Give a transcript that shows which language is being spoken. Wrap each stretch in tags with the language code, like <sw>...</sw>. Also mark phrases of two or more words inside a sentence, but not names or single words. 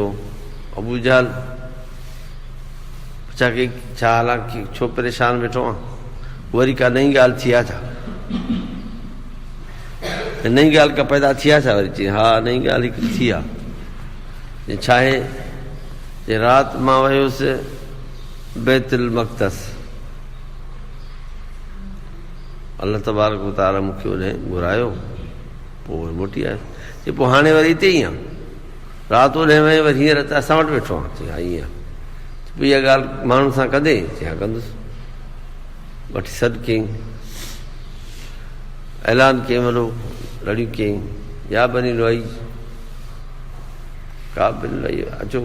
<sd>अबू जहल पुछा की छा हालांकि छो परेशान वेठो आहे, वरी का नई ॻाल्हि थी आहे छा? नई ॻाल्हि का पैदा थी आहे छा? वरी चई हा नई ॻाल्हि हिकिड़ी थी आहे। छा आहे जे राति मां वियुसि बैतुल मक़दस,</sd> <ar>الله تبارك وتعالى</ar> <sd>मूंखे उन घुरायो, पोइ मोटी आयुसि। चई पोइ हाणे वरी हिते ई आहे, राति ओॾे वई वरी हींअर त असां वटि वेठो आहे। चई हा ईअं। पोइ इहा ॻाल्हि माण्हुनि सां कंदे? चई हा कंदुसि। वठी सॾु कयईं, ऐलान कयईं, वॾो लड़ियूं कयईं, या बनी लुआई का बनी लुआई अचो।</sd>